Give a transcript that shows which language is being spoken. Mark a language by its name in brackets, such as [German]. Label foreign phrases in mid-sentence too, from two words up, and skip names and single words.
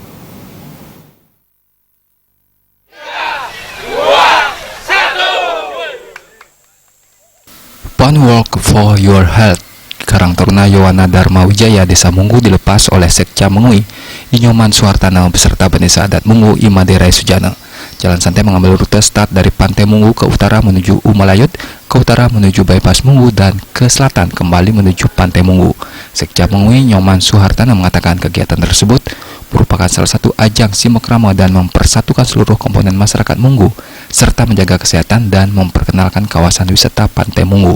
[Indonesian] Fun Walk for Your Health Karang Taruna Yowana Dharma Wijaya Desa Munggu dilepas oleh Sekca Mengui Inyoman Suhartana beserta Bendesa Adat Munggu Imaderai Sujana. Jalan santai mengambil rute start dari Pantai Munggu ke utara menuju Umalayut, ke utara menuju Bypass Munggu, dan ke selatan kembali menuju Pantai Munggu. Sekca Mengui Inyoman Suhartana mengatakan kegiatan tersebut merupakan salah satu ajang simakrama dan mempersatukan seluruh komponen masyarakat Munggu serta menjaga kesehatan dan memperkenalkan kawasan wisata Pantai Munggu.